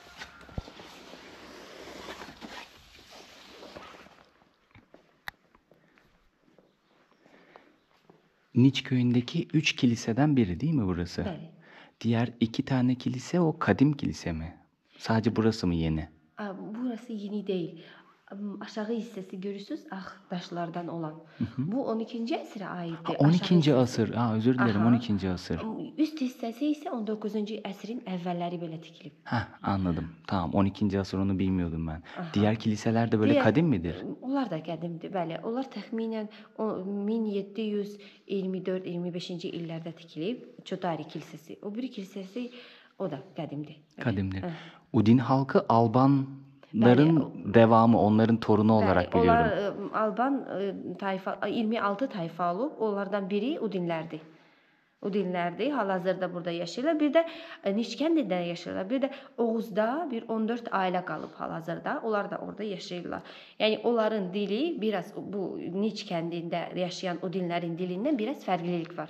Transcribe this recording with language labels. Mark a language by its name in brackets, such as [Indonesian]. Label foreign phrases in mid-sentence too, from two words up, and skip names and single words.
[Turkish] Niç köyündeki 3 kiliseden biri değil mi burası? [Azerbaijani] Bəli. [Turkish] Diğer 2 tane kilise o kadim kilise mi? Sadece burası mı yeni? Burası yeni değil. [Azerbaijani] Aşağı hissəsi görürsüz, ağ daşlardan olan. Bu 12-ci əsrə aiddir. [Turkish] 12. asır. Özür dilerim, Aha. 12. asır. [Azerbaijani] Üst hissəsi isə 19-cu əsrin əvvəlləri belə tikilib. [Turkish] Anladım. Tamam, 12. asır, onu bilmiyordum ben. Aha. Diğer kiliseler de böyle Diğer- kadim midir? [Azerbaijani] Onlar da qədimdir, bəli. Onlar təxminən 1724-25-ci illərdə tikilib. Çotari kilsəsi. O biri kilsəsi o da qədimdir. Bəli. [Turkish] Kadimdir. [Azerbaijani] Hə. [Turkish] Udin halkı Albanların devamı, onların torunu olarak biliyorum. [Azerbaijani] Onlar Alban tayfa 26 tayfa olub. Onlardan biri Udinlərdir. Udinlərdir. Hal-hazırda burada yaşayırlar. Bir də Niçkəndidə yaşayırlar. Bir də Oğuzda bir 14 ailə qalıb hal-hazırda. Onlar da orada yaşayırlar. Yəni onların dili biraz bu Niçkəndində yaşayan Udinlərin dilindən biraz fərqlilik var.